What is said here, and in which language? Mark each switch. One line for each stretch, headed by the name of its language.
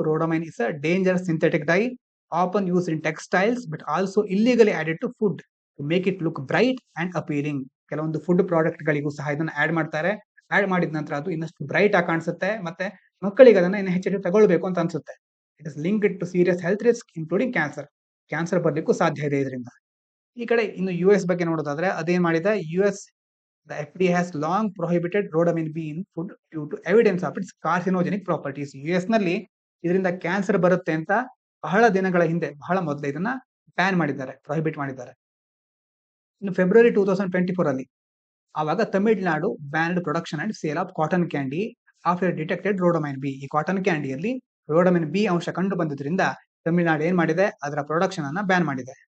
English: Rhodamine is a dangerous synthetic dye often used in textiles but also illegally added to food to make it look bright and appealing.
Kannada: ಕೆಲವೊಂದು food product ಗಳಿಗೂ ಸಹ ಇದನ್ನ add ಮಾಡ್ತಾರೆ. Add ಮಾಡಿದ ನಂತರ ಅದು ಇನ್ನಷ್ಟು ಬ್ರೈಟ್ ಆಗಿ ಕಾಣಿಸುತ್ತೆ, ಮತ್ತೆ ಮಕ್ಕಳಿಗೆ ಅದನ್ನ ಇನ್ನು ಹೆಚ್ಚು ತಗೊಳ್ಬೇಕು ಅಂತ ಅನ್ಸುತ್ತೆ.
English: It is linked to serious health risk including cancer.
Kannada: Cancer ಬರ್ಲಿಕ್ಕೂ ಸಾಧ್ಯ ಇದೆ ಇದರಿಂದ. ಈ ಕಡೆ ಇನ್ನು US ಬಗ್ಗೆ ನೋಡೋದಾದ್ರೆ ಅದೇನ್ ಮಾಡಿದೆ,
English: US the FDA has long prohibited rhodamine B in food due to evidence of its carcinogenic properties.
Kannada: US ನಲ್ಲಿ ಇದರಿಂದ ಕ್ಯಾನ್ಸರ್ ಬರುತ್ತೆ ಅಂತ ಬಹಳ ದಿನಗಳ ಹಿಂದೆ, ಬಹಳ ಮೊದಲೇ ಇದನ್ನ ಬ್ಯಾನ್ ಮಾಡಿದ್ದಾರೆ, ಪ್ರೊಹಿಬಿಟ್ ಮಾಡಿದ್ದಾರೆ. ಇನ್ನು ಫೆಬ್ರವರಿ 2024 ಅಲ್ಲಿ ಆವಾಗ
English: Tamil Nadu banned production and sale of cotton candy after detected rhodamine B.
Kannada: ಈ ಕಾಟನ್ ಕ್ಯಾಂಡಿಯಲ್ಲಿ ರೋಡಮೈನ್ ಬಿ ಅಂಶ ಕಂಡು ಬಂದಿದ್ರಿಂದ ತಮಿಳುನಾಡು ಏನ್ ಮಾಡಿದೆ, ಅದರ ಪ್ರೊಡಕ್ಷನ್ ಅನ್ನ ಬ್ಯಾನ್ ಮಾಡಿದೆ.